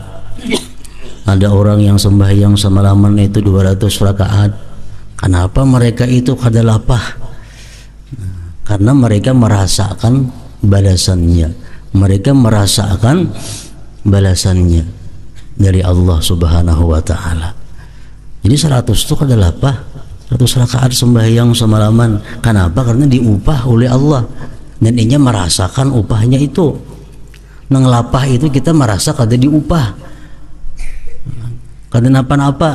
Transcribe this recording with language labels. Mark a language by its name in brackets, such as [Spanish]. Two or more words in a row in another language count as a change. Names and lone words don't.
[Indonesian] Ada orang yang sembahyang semalaman itu 200 rakaat. [Banjar] Kenapa mereka itu kada lapah? Karena mereka merasakan balasannya. [Indonesian] Mereka merasakan balasannya dari Allah [Arabic] سبحانه وتعالى. [Banjar] Jadi 100 itu kada lapah. [Indonesian] 100 rakaat sembahyang semalaman. Kenapa? [Banjar] Karena diupah oleh Allah dan inya merasakan upahnya itu. Nang lapah itu kita merasa kada diupah, kada napa-napa.